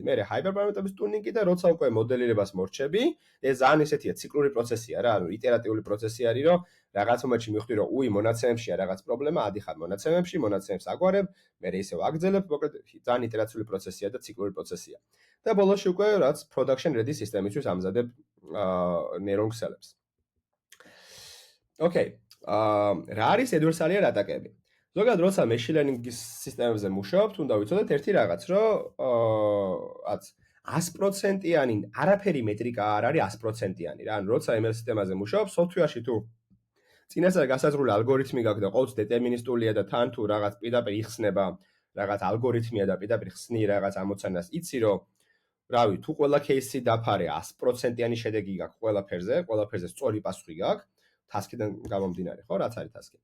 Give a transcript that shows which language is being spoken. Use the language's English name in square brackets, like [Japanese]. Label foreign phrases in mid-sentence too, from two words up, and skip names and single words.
[Georgian] მე ჰაიპერპარამეტრების ტუნინგი და როცა უკვე მოდელირებას მორჩები, ეს ძალიან ესეთია ციკლური პროცესია რა, ანუ იტერატიული პროცესი არის, რომ რაღაც მომენტში მივხვდი რომ უი მონაცემებშია რაღაც პრობლემა, ადიხარ მონაცემებში, მონაცემებს აგვარებ, მე ისევ აგძელებ, მოკლედ ძალიან იტერაციული პროცესია და ციკლური პროცესია. და ბოლოსში უკვე რაც [English] production ready [Georgian] სისტემისთვის ამზადებ neuron ქსელებს. ოკეი. რა არის [English] adversarial attack- [Georgian] ები? ზოგადად როცა [English] machine learning- [Georgian] ის სისტემებზე მუშაობთ, უნდა ვიცოდეთ ერთი რაღაც, რომ 100%-იანი არაფერი მეტრიკა არ არის 100%-იანი რა. ანუ როცა ML სისტემაზე მუშაობ, software-ში თუ წინასწარ გასაზრული ალგორითმი გაქვს და ყოველთვის დეტერმინისტულია და თან თუ რაღაც პირდაპირ იხსნება, რაღაც ალგორითმია და პირდაპირ ხსნი რაღაც ამოცანას, იცი რომ რავი, თუ ყველა кейსი დაფარე 100%-იანი შედეგი გაქვს ყველაფერზე სწორი პასუხი გაქვს, task-დან გამომდინარე, ხო, რაც არის task-ი.